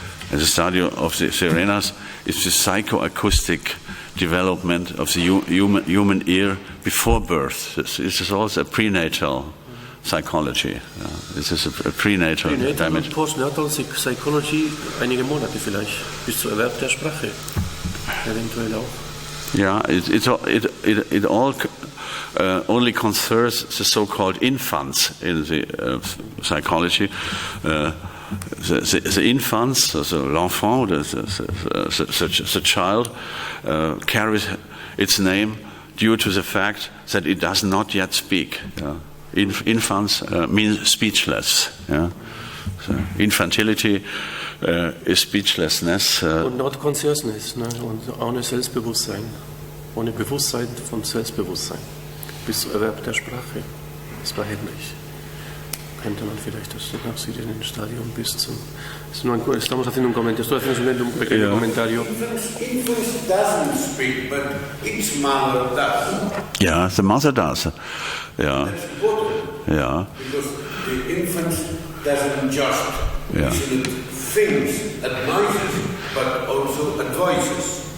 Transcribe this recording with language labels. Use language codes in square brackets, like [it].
[en] And the stadio of the sirenas is the psychoacoustic development of the human ear before birth. This is also a prenatal psychology. This is a prenatal [de] und [en] postnatal psychology, [de] einige Monate vielleicht, bis zur Erwerb der Sprache, eventuell auch. [en] Yeah, it all only concerns the so-called infants in the psychology. The infants, l'enfant, the child, carries its name due to the fact that it does not yet speak. Infants means speechless. So infantility is speechlessness. Und not consciousness, ne? [de] Und ohne Selbstbewusstsein. Ohne Bewusstsein vom Selbstbewusstsein. Bis zum Erwerb der Sprache. Das war hemmlich. Könnte man vielleicht das nach Sirenstadium bis zum... [es] Estamos haciendo un comentario. Estoy haciendo simplemente un pequeño comentario. [en] Infants doesn't speak, but its mother does. Yeah, the mother does. Yeah. That's important. Yeah. Because the infant doesn't just listen to things, advices, but also advices.